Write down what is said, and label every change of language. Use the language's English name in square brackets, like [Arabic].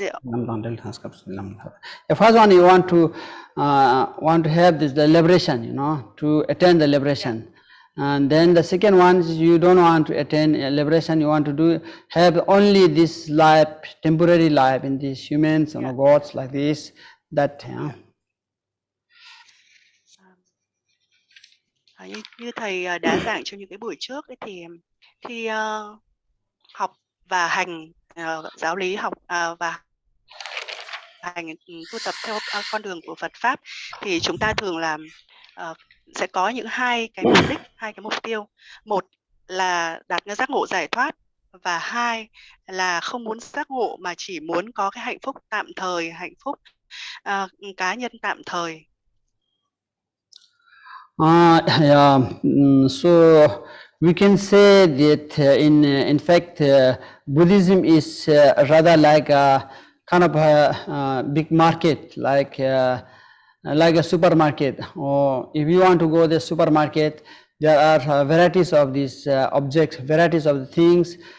[English] the first one you want to have this the liberation, to attain the liberation. And then the second one is you don't want to attain liberation, you want to have only this life, temporary life in these humans and gods like this, that. [Vietnamese] Như thầy đã giảng trong những cái buổi trước ấy, thì khi học và hành giáo lý học và hành tu tập theo con đường của Phật pháp thì chúng ta thường làm sẽ có những hai cái mục đích, hai cái mục tiêu. Một là đạt được giác ngộ giải thoát, và hai là không muốn giác ngộ mà chỉ muốn có cái hạnh phúc tạm thời, hạnh phúc cá nhân tạm thời. [English] So we can say that in fact Buddhism is rather like a kind of a big market, like a supermarket. Or if you want to go to the supermarket, there are varieties of these objects, varieties of the things.